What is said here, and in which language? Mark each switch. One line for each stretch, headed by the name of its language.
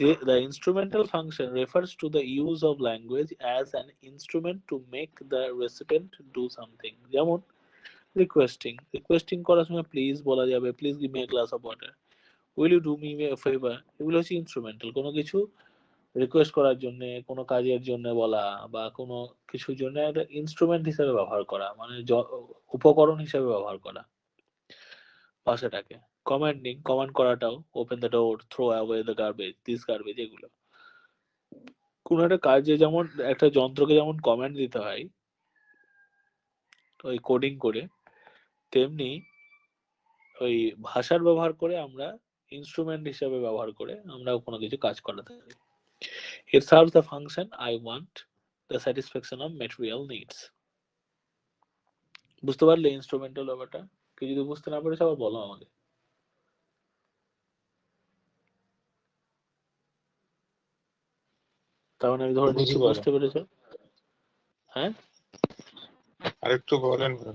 English: The instrumental function refers to the use of language as an instrument to make the recipient do something.
Bangla: যেমন requesting করার সময় please বলা যাবে,
English: Please give me a glass of water, will you do me a favour.
Bangla: এগুলো হচ্ছে instrumental. কোনো কিছু request করার জন্য, কোনো কাজের জন্য বলা, বা কোনো কিছুর জন্য একটা ইনস্ট্রুমেন্ট হিসেবে ব্যবহার করা, মানে উপকরণ হিসেবে ব্যবহার করা ভাষাটাকে। কমান্ড করাটাও,
English: Open the door, throw away the garbage, this garbage, এগুলো।
Bangla: কোনো একটা কাজে যেমন একটা যন্ত্রকে যেমন কমান্ড দিতে হয় ওই কোডিং করে, তেমনি ওই ভাষার ব্যবহার করে আমরা ইনস্ট্রুমেন্ট হিসেবে ব্যবহার করে আমরা কোনো কিছু কাজ করাতে পারি।
English: It serves the function I want, the satisfaction of material needs.
Bangla: বুঝতে পারলে ইনস্ট্রুমেন্টাল ব্যাপারটা? কেউ যদি বুঝতে না পারে আবার বলো আমাকে। তার মানে আমি ধরে নিচ্ছি বুঝতে পেরেছো। হ্যাঁ, আরেকটু বলেন।